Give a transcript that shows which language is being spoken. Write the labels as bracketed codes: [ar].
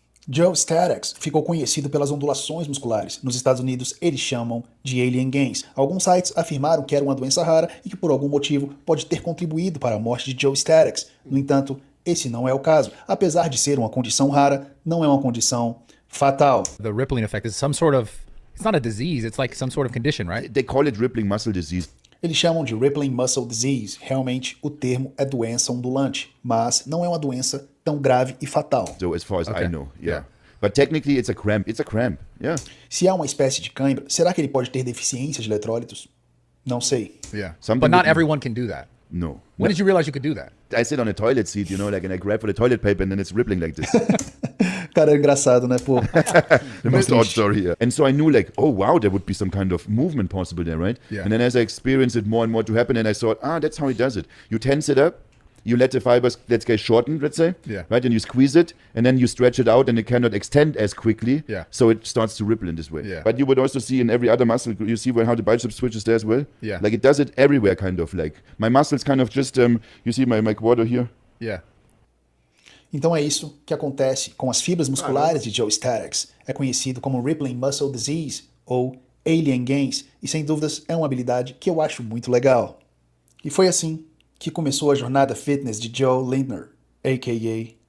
[pt] Joe Statex ficou conhecido pelas ondulações musculares. Nos Estados Unidos, eles chamam de alien gains. Alguns sites afirmaram que era uma doença rara e que, por algum motivo, pode ter contribuído para a morte de Joe Statex. No entanto, esse não é o caso. Apesar de ser uma condição rara, não é uma condição fatal. [en] The rippling effect is some sort of, it's not a disease, it's like some sort of condition, right? They call it rippling muscle disease. [pt] Eles chamam de rippling muscle disease. Realmente, o termo é doença ondulante, mas não é uma doença tão grave e fatal. [en] So as far as Okay. I know, yeah. But technically it's a cramp. It's a cramp, yeah. [pt] Se há uma espécie de cãibra, será que ele pode ter deficiência de eletrólitos? Não sei. [en] Yeah. Something But not that- everyone can do that. No. When did you realize you could do that? I sit on a toilet seat, and I grab for the toilet paper and then it's rippling like this. [pt] Cara, é engraçado, né? Pô, [en] The most odd story here. And so I knew like, oh wow, there would be some kind of movement possible there, right? Yeah. And then as I experienced it more and more to happen, and I thought, that's how he does it. You tense it up, You let the fibers, let's say, shorten, let's say, Yeah. right? And you squeeze it, and then you stretch it out, and it cannot extend as quickly. Yeah. So it starts to ripple in this way. Yeah. But you would also see in every other muscle, you see how the biceps switches there as well? Yeah. Like it does it everywhere, kind of. Like my muscles kind of just, you see my quarter here? Yeah. [pt] Então é isso que acontece com as fibras musculares de Joe Statics. É conhecido como Rippling Muscle Disease ou Alien Gains e sem dúvidas é uma habilidade que eu acho muito legal. E foi assim que começou a jornada fitness de Joe Lindner, a.k.a.